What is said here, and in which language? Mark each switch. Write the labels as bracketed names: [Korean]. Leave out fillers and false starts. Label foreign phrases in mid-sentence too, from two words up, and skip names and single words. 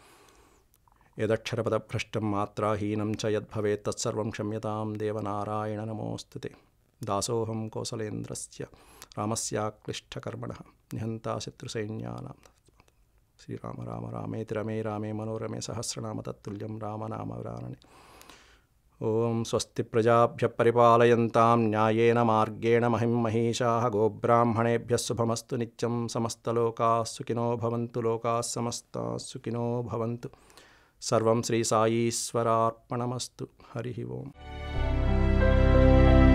[Sanskrit] యదక్షరపదభ్రష్టం మాత్రాహీనం చ యద్భవేత్ తత్సర్వం క్షమ్యతాం దేవనారాయణ నమోస్తుతే. దాసోహం కోసలేంద్రస్య రామస్యాక్లిష్టకర్మణః నిహంతా శత్రుసైన్యానాం. శ్రీరామ రామ రామేతి రమే రామే మనోరమే సహస్రనామ తత్తుల్యం రామనామవరాననే. ఓం స్వస్తి ప్రజాభ్య పరిపాలయంతాం న్యాయేన మార్గేణ మహిం మహీషాః. గోబ్రాహ్మణేభ్యः శుభమస్తు నిత్యం. సమస్తలోకాः సుఖినో భవంతు. లోకాः సమస్తాः సుఖినో భవంతు. సర్వం శ్రీ సాయీశ్వరార్పణమస్తు. హరి ఓం.